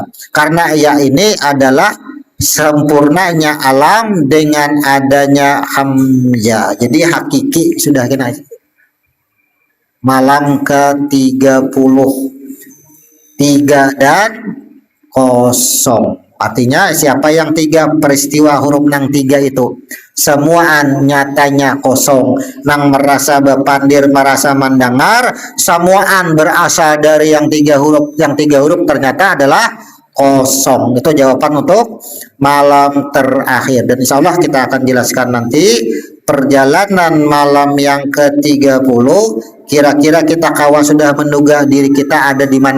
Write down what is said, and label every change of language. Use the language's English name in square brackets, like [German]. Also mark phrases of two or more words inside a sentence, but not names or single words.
[Indonesian] Karena ya ini adalah sempurnanya alam dengan adanya hamzah. Jadi hakiki sudah kena. Malam ke-33 dan kosong. Artinya siapa yang 3 peristiwa huruf nang 3 itu [Banjar] semuaan nyatanya [Indonesian] kosong, [Banjar] nang merasa bepandir [Indonesian] merasa mendengar, semuaan berasal dari yang 3 huruf, yang 3 huruf ternyata adalah kosong. Itu jawaban untuk malam terakhir, dan insya Allah kita akan jelaskan nanti perjalanan malam yang ke-30. Kira-kira kita kawan sudah menduga diri kita ada di mana.